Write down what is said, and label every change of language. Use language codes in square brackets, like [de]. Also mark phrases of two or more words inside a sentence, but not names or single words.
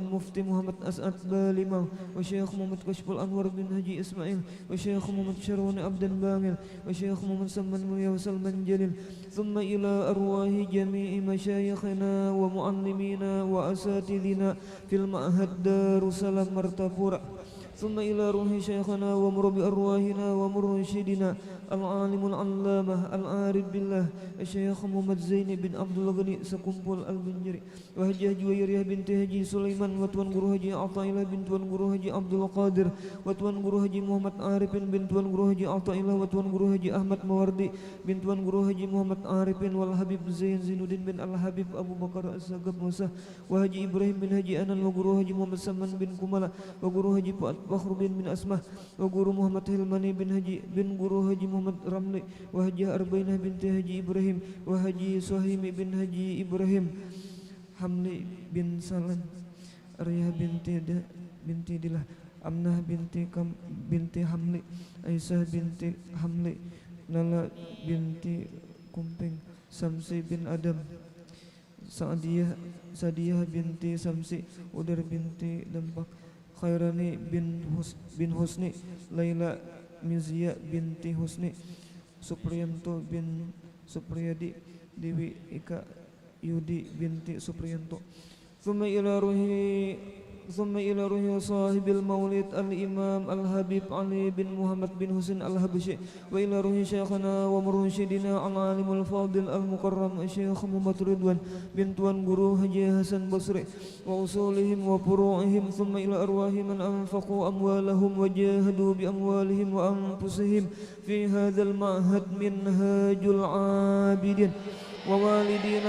[ar] مفتي محمد أسعد بالما وشيخ محمد كشف الأنور بن هجي إسماعيل وشيخ محمد شرون عبد باغل وشيخ محمد سلمان مليا وسلمان جليل ثم إلى أرواح جميع مشايخنا ومعلمينا وأساتذنا في المعهد دار السلام مرتفورة ثم إلى روح شيخنا ومربي أرواحنا ومرشدنا العالم العلامة العارف بالله الشيخ محمد زين بن عبد الغني سكمبل البنجري وهجة جويرية بنت هجي سليمان وتوان guru haji Athaillah bin tuan guru haji Abdul Qadir وتوان guru haji Muhammad Arifin bin tuan guru haji Athaillah وتوان guru haji Ahmad Mawardi bin tuan guru haji Muhammad Arifin wal Habib Zain Zinuddin bin Al Habib Abu Bakar As-Sagab Musa wa haji Ibrahim bin haji Anan wa guru haji Muhammad Saman bin Kumala wa guru haji Fakhruddin bin Asmah wa guru Muhammad Hilmani bin haji bin guru haji Muhammad Ramli wa haji Arbainah binti haji Ibrahim wa haji Suhaimi bin haji Ibrahim Hamli bin Salam Arya binti Dilah Amnah binti Hamli Aisyah binti Hamli Nala binti Kumping Samsi bin Adam Sadiyah binti Samsi Udir binti Dempak Khairani bin Husni Laila Mizya binti Husni Supriyanto bin Supriyadi Dewi Ika Yudi binti Supriyanto ثم إلى روح صاحب المولد الإمام الحبيب علي بن محمد بن حسين الحبشي وإلى روح شيخنا ومرشدنا العالم الفاضل المكرم الشيخ محمد رضوان بن توان guru Haji Hasan Basri وأصولهم وفروعهم ثم إلى أرواح من أنفقوا أموالهم وجاهدوا بأموالهم وأنفسهم في هذا المعهد منهاج العابدين ووالدينا